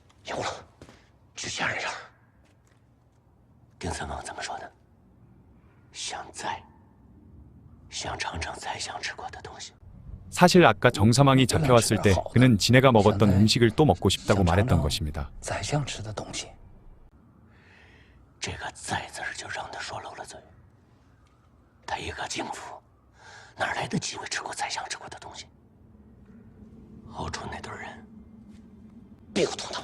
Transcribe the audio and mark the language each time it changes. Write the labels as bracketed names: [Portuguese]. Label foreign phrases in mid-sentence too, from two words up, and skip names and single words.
[Chinese] 有了，去下人上。丁三王怎么说的？想尝尝宰相吃过的东西。 [Korean] 사실 아까 정사망이 잡혀왔을 때 그는 진해가 먹었던 음식을 또 먹고 싶다고 말했던 것입니다. [Chinese] 宰相吃的东西。这个“宰”字就让他说漏了嘴。他一个京府，哪来的机会吃过宰相吃过的东西？后厨那堆人别有头脑。